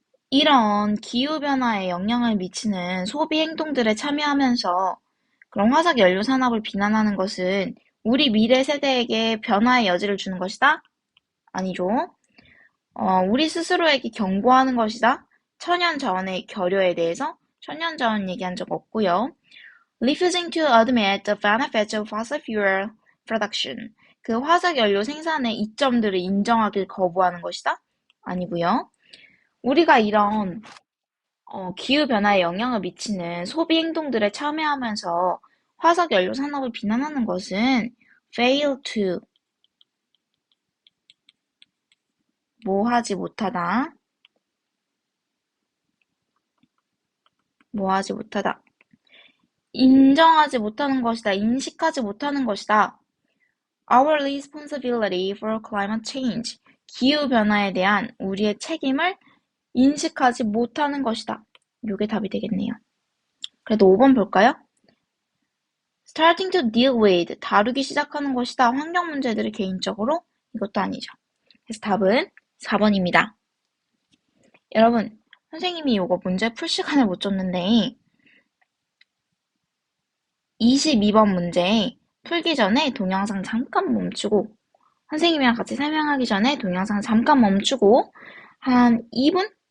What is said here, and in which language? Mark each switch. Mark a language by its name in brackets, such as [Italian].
[Korean] 이런 기후변화에 영향을 미치는 소비 행동들에 참여하면서 그럼 화석 연료 산업을 비난하는 것은 우리 미래 세대에게 변화의 여지를 주는 것이다? 아니죠. 우리 스스로에게 경고하는 것이다. 천연자원의 결여에 대해서 천연자원 얘기한 적 없고요. [English] Refusing to admit the benefits of fossil fuel production. [Korean] 그 화석 연료 생산의 이점들을 인정하길 거부하는 것이다? 아니고요. 우리가 이런 기후변화에 영향을 미치는 소비 행동들에 참여하면서 화석 연료 산업을 비난하는 것은 [English] fail to [Korean] 뭐 하지 못하다. 뭐 하지 못하다. 인정하지 못하는 것이다. 인식하지 못하는 것이다. [English] Our responsibility for climate change. [Korean] 기후변화에 대한 우리의 책임을 인식하지 못하는 것이다. 이게 답이 되겠네요. 그래도 5번 볼까요? [English] Starting to deal with. [Korean] 다루기 시작하는 것이다. 환경 문제들을 개인적으로. 이것도 아니죠. 그래서 답은 4번입니다. 여러분, 선생님이 이거 문제 풀 시간을 못 줬는데 22번 문제 풀기 전에 동영상 잠깐 멈추고 선생님이랑 같이 설명하기 전에 동영상 잠깐 멈추고 한 2분?